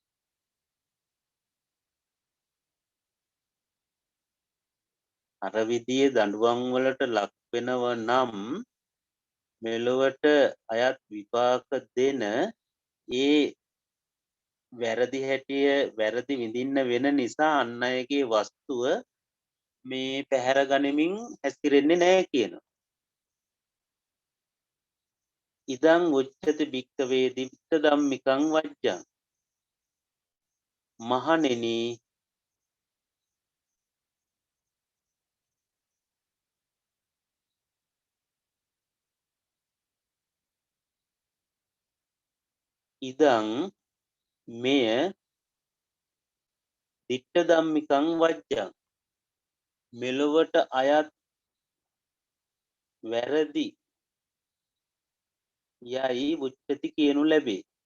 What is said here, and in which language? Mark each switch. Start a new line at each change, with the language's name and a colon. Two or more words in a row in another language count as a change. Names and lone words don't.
Sinhala: අර විදියේ දඬුවම් වලට ලක් වෙනව නම් මෙලොවට අයත් විපාක දෙන ඒ වැරදි හැටිය වැරදි විඳින්න වෙන නිසා අන් අයගේ වස්තුව මේ පැහැර ගනිමින් හැසිරෙන්නේ නැහැ කියනවා.
Pali: ඉදං උච්චති භික්ඛවේ දිට්ඨ ධම්මිකං වජ්ජං
Sinhala: මහණෙනි ඉදං මෙය
Pali: දිට්ඨ ධම්මිකං වජ්ජං
Sinhala: මෙලොවට අයත් වැරදි යයි උච්චති කියනු ලැබේ.